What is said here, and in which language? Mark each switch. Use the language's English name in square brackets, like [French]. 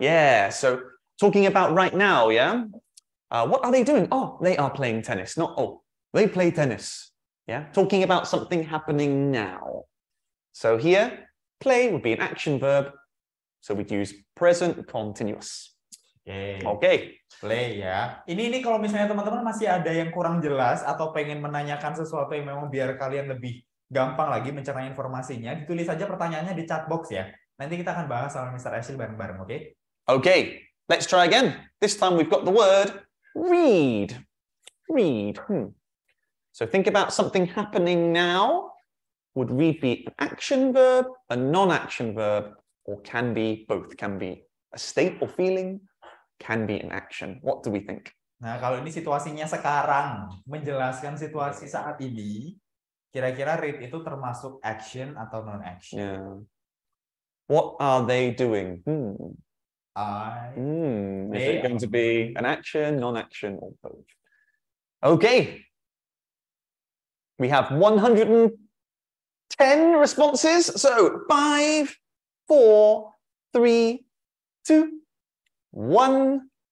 [English] Yeah, so talking about right now, yeah? What are they doing? Oh, they are playing tennis. Not, oh, they play tennis. Yeah, talking about something happening now. So here, play would be an action verb. So we'd use present continuous. Okay. [Indonesian] Play ya. Ini kalau misalnya teman-teman masih ada yang kurang jelas atau pengen menanyakan sesuatu yang memang biar kalian lebih gampang lagi mencerna informasinya, ditulis saja pertanyaannya di chat box ya. Nanti kita akan bahas sama Mr. Ashley bareng-bareng, oke? [English] Okay, let's try again. This time we've got the word read. Read. So think about something happening now. Would read be an action verb, a non-action verb, or can be both? Can be a state or feeling, can be an action. What do we think? [Indonesian] Nah, kalau ini situasinya sekarang, menjelaskan situasi saat ini, kira-kira read itu termasuk action atau non-action? [English] Yeah. What are they doing? Is it going to be an action, non-action, or both? Okay. We have 110 responses. So 5, 4, 3, 2, 1.